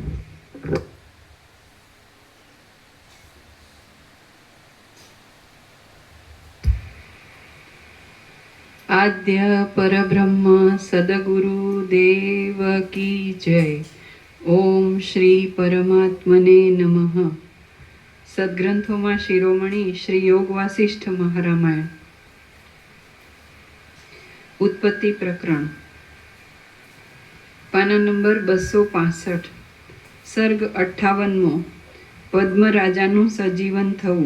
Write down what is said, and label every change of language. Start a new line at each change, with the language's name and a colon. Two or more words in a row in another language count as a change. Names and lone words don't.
Hindi: आद्य परब्रह्म सद्गुरु देव की जय.
Sanskrit: ओम श्री परमात्मने नमः.
Gujarati: સદગ્રંથોમાં શિરોમણી શ્રી યોગ વાસિષ્ઠ મહારામાયણ. ઉત્પત્તિ પ્રકરણ પાના નંબર 265. સર્ગ 58મો. પદ્મરાજાનું સજીવન થવું.